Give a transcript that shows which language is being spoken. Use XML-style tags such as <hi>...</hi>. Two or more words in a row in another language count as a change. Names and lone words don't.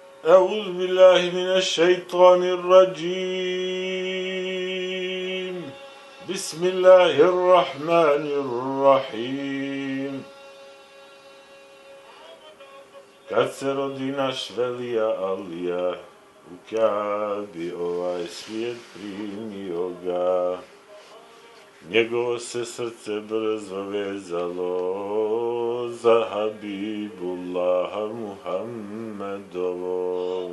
<ar>أعوذ بالله من الشيطان الرجيم. بسم الله الرحمن الرحيم.</ar> <bs>Kad se rodi naš velija Alija, u Kjabi ovaj svijet primio ga. Njegovo se srce brzo vezalo za Habibullaha Muhammedovo.</bs>